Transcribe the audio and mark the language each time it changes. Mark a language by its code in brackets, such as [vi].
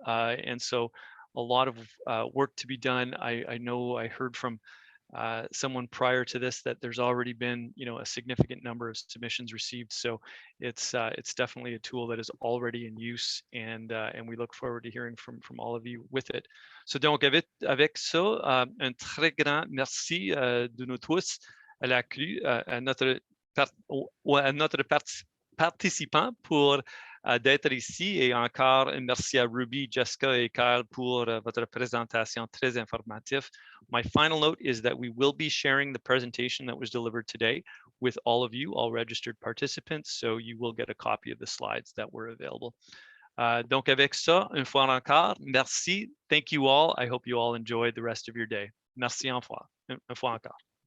[en] And so a lot of work to be done. I know I heard from someone prior to this that there's already been a significant number of submissions received. So it's definitely a tool that is already in use, and we look forward to hearing from all of you with it. So [fr] donc avec ça, un très grand merci de nous tous à la CRU, à notre participant pour d'être ici, et encore merci à Ruby, Jessica et Kyle pour votre présentation très informative. [en] My final note is that we will be sharing the presentation that was delivered today with all of you, all registered participants, so you will get a copy of the slides that were available. [fr] Donc avec ça, une fois encore, merci. [en] Thank you all. I hope you all enjoy the rest of your day. [fr] Merci une fois encore.